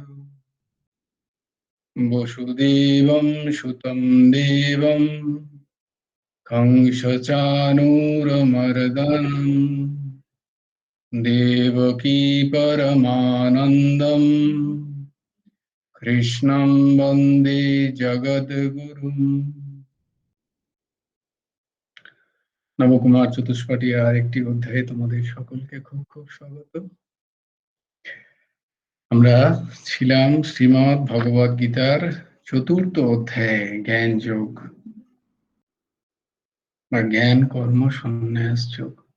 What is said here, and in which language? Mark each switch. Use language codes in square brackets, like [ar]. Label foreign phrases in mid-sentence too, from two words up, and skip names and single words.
[sa] वसुदेवं सुतं देवं कंसचाणूरमर्दनम् देवकी परमानन्दम् कृष्णं वन्दे जगद्गुरुम्। [bn] নবকুমার চতুষ্পাটিয়ার আরেকটি অধ্যায়ে তোমাদের সকলকে খুব খুব স্বাগত। আমরা ছিলাম শ্রীমদ্ ভগবদ গীতার চতুর্থ অধ্যায়ে জ্ঞান যোগ বা জ্ঞান কর্ম সন্ন্যাস যোগ।